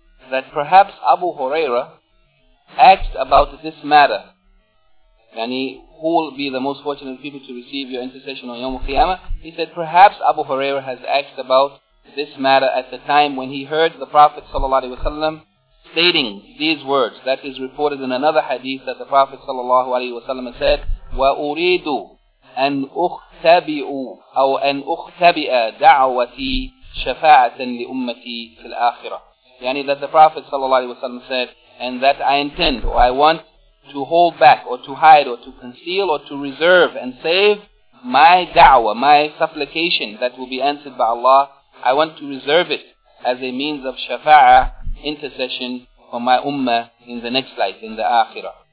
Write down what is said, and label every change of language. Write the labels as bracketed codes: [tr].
[en] that perhaps Abu Huraira asked about this matter, and he, who will be the most fortunate people to receive your intercession on Yawm al-Qiyamah? He said, perhaps Abu Huraira has asked about this matter at the time when he heard the Prophet ﷺ stating these words. That is reported in another hadith that the Prophet ﷺ said, [ar] وَأُرِيدُ أَنْ أُخْتَبِئُ أَوْ أَنْ أُخْتَبِئَ دَعْوَتِي شَفَاعَةً لِأُمَّتِي فِي الْآخِرَةِ. [en] Yani that the Prophet ﷺ said, and that I intend, or I want to hold back, or to hide, or to conceal, or to reserve and save my da'wah, my supplication that will be answered by Allah, I want to reserve it as a means of shafa'a, intercession for my ummah in the next life, in the akhirah.